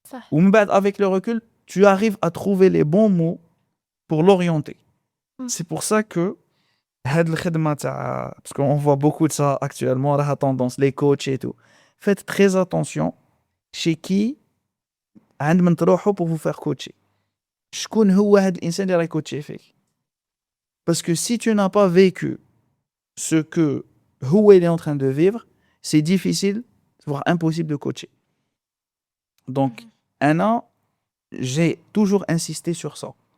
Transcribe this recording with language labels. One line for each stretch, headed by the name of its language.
French: Ou avec le recul, tu arrives à trouver les bons mots pour l'orienter. C'est pour ça que, parce qu'on voit beaucoup de ça actuellement, la tendance, les coachs et tout. Faites très attention chez qui pour vous faire coacher.
Arabic: شكون هو هذا الإنسان اللي راح يكوتشي فيك.
French: Parce que si tu n'as pas vécu ce que il est en train de vivre, c'est difficile, voire impossible de coacher. Donc, j'ai toujours insisté sur ça.